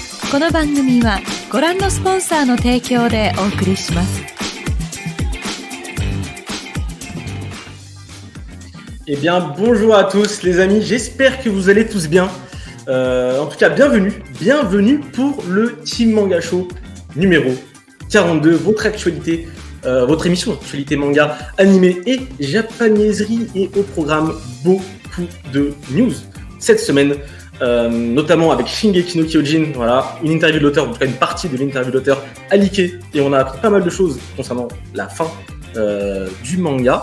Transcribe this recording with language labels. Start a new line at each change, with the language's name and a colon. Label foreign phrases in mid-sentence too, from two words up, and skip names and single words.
Japanese: この番組はご覧のスポンサーの提供でお送りします。
French: Eh bien, bonjour à tous les amis, j'espère que vous allez tous bien. En tout cas, bienvenue pour le Team Manga Show numéro 42, votre actualité, votre émission actualité manga, animé et japanaiserie, et au programme beaucoup de news cette semaine, notamment avec Shingeki no Kyojin, voilà, une interview de l'auteur, en tout cas une partie de l'interview de l'auteur a leaké, et on a appris pas mal de choses concernant la fin du manga.